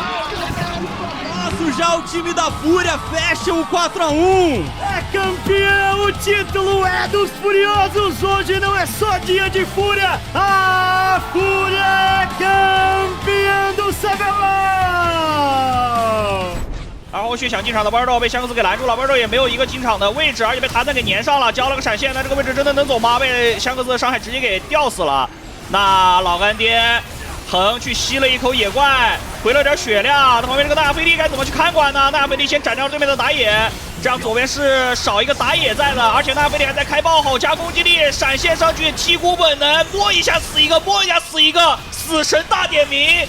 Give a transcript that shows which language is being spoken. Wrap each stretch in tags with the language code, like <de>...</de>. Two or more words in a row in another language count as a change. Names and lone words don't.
<pt>Já o time da Fúria fecha o 4-1. É campeão, o título é dos Furiosos. Hoje não é só dia de Fúria. A Fúria é campeã do CBLOL。</pt> <zh>然后后续想进场的玩豆被香克斯给拦住了，玩豆也没有一个进场的位置，而且被谭弹给粘上了，交了个闪现，那这个位置真的能走吗？被香克斯的伤害直接给吊死了。那老干爹横去吸了一口野怪，回了点血量。那旁边这个纳菲利该怎么去看管呢？纳菲利先斩掉对面的打野，这样左边是少一个打野在的，而且纳菲利还在开爆好加攻击力，闪现上去击鼓本能，摸一下死一个，摸一下死一个，死神大点名。</zh>